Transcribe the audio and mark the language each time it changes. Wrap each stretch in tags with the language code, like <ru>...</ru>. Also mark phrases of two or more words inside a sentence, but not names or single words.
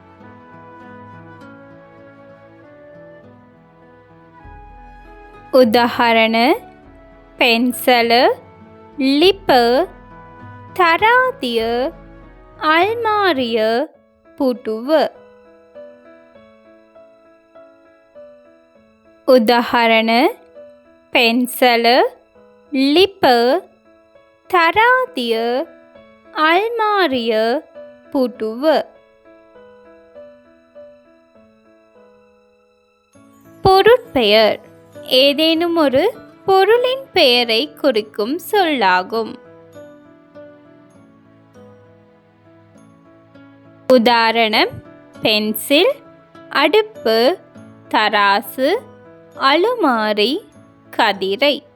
<si>උදාහරණ පෙන්සල, ලිප, තරාදිය, අල්මාරිය, පුටුව. උදාහරණ පෙන්සල, ලිප, තරාදිය, අල්මාරිය, පුටුව.</si> <ta>பொருட்பெயர். ஏதேனும் ஒரு பொருளின் பெயரை குறிக்கும் சொல்லாகும். உதாரணம் பென்சில், அடுப்பு, தராசு, அலுமாரி, கதிரை.</ta>